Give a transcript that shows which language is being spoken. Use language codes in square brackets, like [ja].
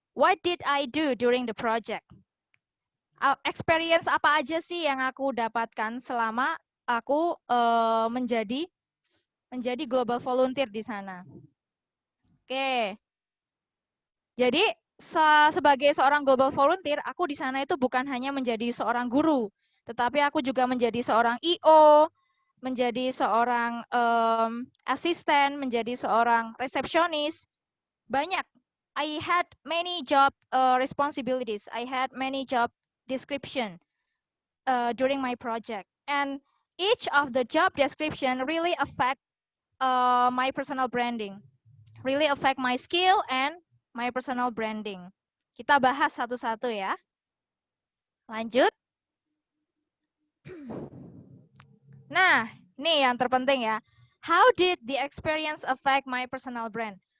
[en] What did I do during the project? [id] Experience apa aja sih yang aku dapatkan selama aku menjadi global volunteer di sana? Oke. Jadi, sebagai seorang global volunteer, aku di sana itu bukan hanya menjadi seorang guru, tetapi aku juga menjadi seorang IO, menjadi seorang asisten, menjadi seorang resepsionis. Banyak. [en] I had many job responsibilities. I had many job description during my project. And each of the job description really affect my personal branding. Really affect my skill and my personal branding. [id] Kita bahas satu-satu ya. Lanjut. Nah, ini yang terpenting ya. [en] How did the experience affect my personal brand?